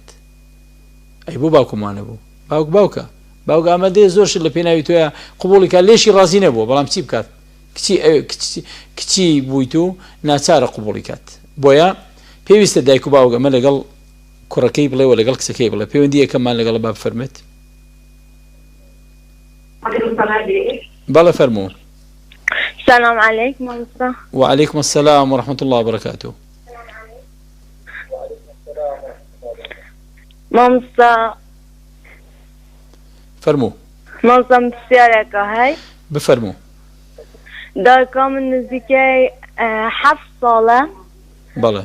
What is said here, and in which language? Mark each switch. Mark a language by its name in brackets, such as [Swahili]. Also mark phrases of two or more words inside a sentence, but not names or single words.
[Central Kurdish] ئەی بۆ باوکمانە بوو، باوک باوکە، باوک ئامادەیە زۆر شت لە پێناوی تۆیە قوبوڵی کات، لێشی ڕازی نەبووە، بەڵام چی بکات؟ کچی بوویت و ناچارە قوبوڵی کات. بۆیە پێویستە دایک و باوک ئەمە لەگەڵ کوڕەکەی بڵێ و لەگەڵ کچەکەی بڵێ پەیوەندی یەکەممان لەگەڵ با بفەرمێت. بەڵێ فەرموو. [Arabic] السلام عليكم مامستا. وعليكم السلام ورحمة الله وبركاته. [Central Kurdish] مامستا فرمو. مامستا بسیارێکە هەی بفرمو. دایکا من نزیکەی 7 ساڵە. بەڵێ.